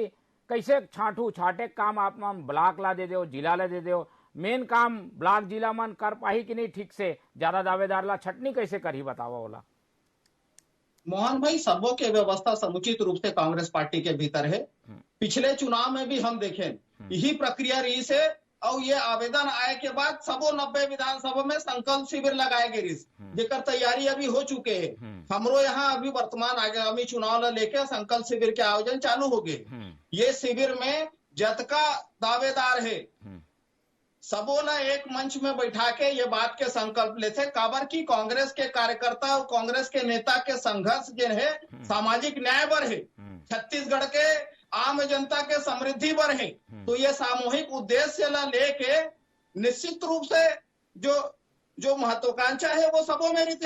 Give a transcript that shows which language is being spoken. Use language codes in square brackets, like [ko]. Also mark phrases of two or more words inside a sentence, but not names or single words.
[hne] कैसे छाटे काम आप मन ब्लॉक ला दे दो, जिला ला दे दो, मेन काम ब्लॉक जिला मन कर पाही कि नहीं ठीक से, ज्यादा दावेदार ला छटनी कैसे करी बतावा वाला। मोहन भाई, सबों के व्यवस्था समुचित रूप से कांग्रेस पार्टी के भीतर है। पिछले चुनाव में भी हम देखें यही प्रक्रिया रही से, और ये आवेदन आए के बाद सबो 90 विधानसभा में संकल्प शिविर लगाए गए, जेकर तैयारी अभी हो चुके हैं। हमरो यहाँ अभी वर्तमान आगामी चुनाव ला लेके संकल्प शिविर के आयोजन चालू हो गए। ये शिविर में जतका दावेदार है सबो ला एक मंच में बैठा के ये बात के संकल्प लेते काबर की कांग्रेस के कार्यकर्ता और कांग्रेस के नेता के संघर्ष जो है सामाजिक न्याय पर है, छत्तीसगढ़ के आम जनता के समृद्धि पर है। तो ये सामूहिक उद्देश्य ला लेके निश्चित रूप से जो महत्वाकांक्षा है वो सबों में रहते।